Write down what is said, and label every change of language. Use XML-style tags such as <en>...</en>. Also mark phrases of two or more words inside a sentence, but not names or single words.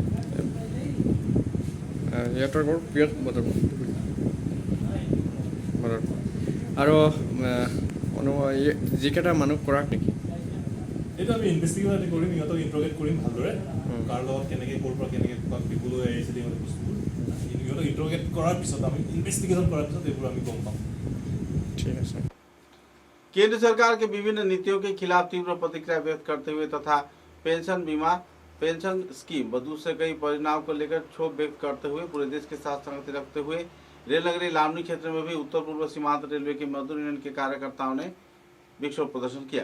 <as>সিহঁতৰ ঘৰ বিৰাট আৰু যিকেইটা মানুহ কৰাক নেকি এইটো আমি ইনভেষ্টিগেট কৰিম, ইহঁতক ইণ্ট্ৰগেট কৰিম ভালদৰে, কাৰ লগত কেনেকৈ ক'ৰ পৰা কেনেকৈ দিবলৈ আহিছিলে ইহঁতে বস্তুবোৰ ইহঁতক ইণ্ট্ৰগেট কৰাৰ পিছত আমি ইনভেষ্টিগেশ্যন কৰাৰ পিছত এইবোৰ আমি গম পাম। ঠিক আছে।</as> <hi>केंद्र सरकार के विभिन्न नीतियों के खिलाफ तीव्र प्रतिक्रिया व्यक्त करते हुए तथा पेंशन बीमा पेंशन स्कीम व दूसरे कई परिणाम को लेकर क्षोभ व्यक्त करते हुए पूरे देश के साथ संगति रखते हुए रेल नगरी लामनी क्षेत्र में भी उत्तर पूर्व सीमांत रेलवे के मजदूर यूनियन के कार्यकर्ताओं ने विक्षोभ प्रदर्शन किया।</hi>